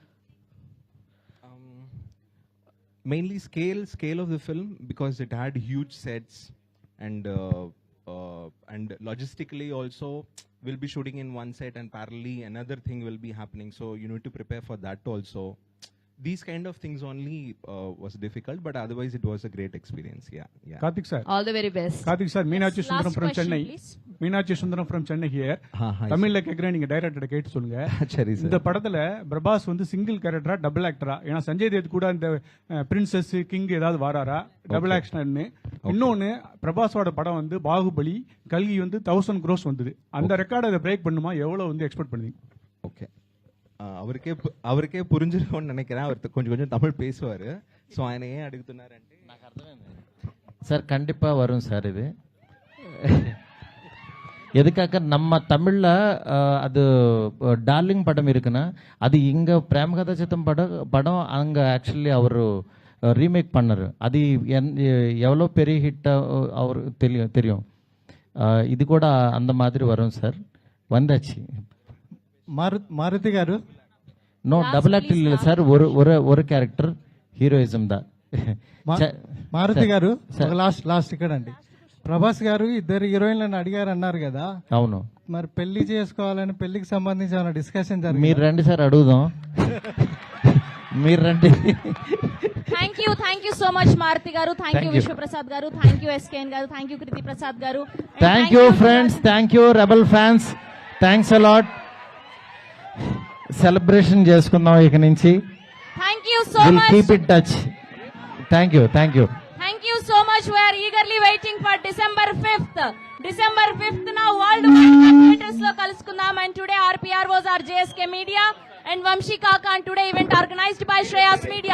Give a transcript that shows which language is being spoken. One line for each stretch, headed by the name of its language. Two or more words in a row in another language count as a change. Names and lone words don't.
English: Mainly scale of the film, because it had huge sets, and logistically also we'll be shooting in one set and parallelly another thing will be happening, so you need to prepare for that also. These kind of things only was difficult, but otherwise it was a great experience. Yeah. Karthik sir, all the very best. Karthik sir, Meenakshi Sundaram from question, Chennai. Please. Meenakshi Sundaram from Chennai here.
Tamil: தமிழ்ல கேக்குறேன், நீங்க டைரக்டர் கேட்டு சொல்லுங்க. சரி சார். இந்த படத்துல பிரபாஸ் வந்து
English: single charactera double actora?
Tamil: ஏன்னா சஞ்சய் தேவ் கூட இந்த
English: princess king
Tamil: ஏதாவது வாராரா
English: double action?
Tamil: இன்னொன்னு, பிரபாஸோட படம் வந்து பாகுபலி, கல்கி வந்து 1000 crores வந்தது. அந்த ரெக்கார்டை அதை பிரேக் பண்ணுமா? எவ்வளவு வந்து எக்ஸ்பெக்ட் பண்ணுவீங்க? ஓகே, அவருக்கே புரிஞ்சிருக்கும்னு நினைக்கிறேன். அவர் கொஞ்சம் தமிழ் பேசுவாரு.
Telugu: ஸோ ఆయన ஏன் అడుగుతున్నారంటే నాకు అర్థమైంది
Tamil: சார். கண்டிப்பா வரும் சார். இது எதுக்காக நம்ம தமிழ்ல அது டார்லிங் படம் இருக்குன்னா, அது இங்க பிரேமகதா சித்தம் படம் அங்க ஆக்சுவலி அவர் ரீமேக் பண்ணாரு. அது எவ்வளோ பெரிய ஹிட் அவருக்கு தெரியும். இது கூட அந்த மாதிரி வரும் சார்.
Telugu: వందచ్చి మారుతి గారు
English: no double act ಇಲ್ಲ ಸರ್ ஒரு character heroism దా
Telugu: మారుతి గారు లాస్ట్ ఇక్కడ అండి ప్రభాస్ గారు ఇద్దరు హీరోయిన్లను అడిగారు అన్నారు కదా. అవును, మరి పెళ్లి చేసుకోవాలని పెళ్లికి సంబంధించి ఏమైనా డిస్కషన్ జరిగింది? మీరు రండి సార్, అడుగుదాం. మీరు రండి.
English: thank you so much మారుతి గారు. thank you విశ్వప్రసాద్ గారు. thank you ఎస్కేఎన్ గారు. thank you కృతి ప్రసాద్ గారు. thank you friends. thank you rebel fans. thanks a lot.
Telugu: సెలబ్రేషన్ చేసుకుందాం ఇక నుంచి.
English: thank you so much. keep it touch. thank you. Thank you so much. We are eagerly waiting for December 5th. December 5th na world theaters
Telugu: లో కలుసుకుందాం.
English: And today RPR was our JSK Media and Vamshi Kaka, and today event organized by Shreyas Media.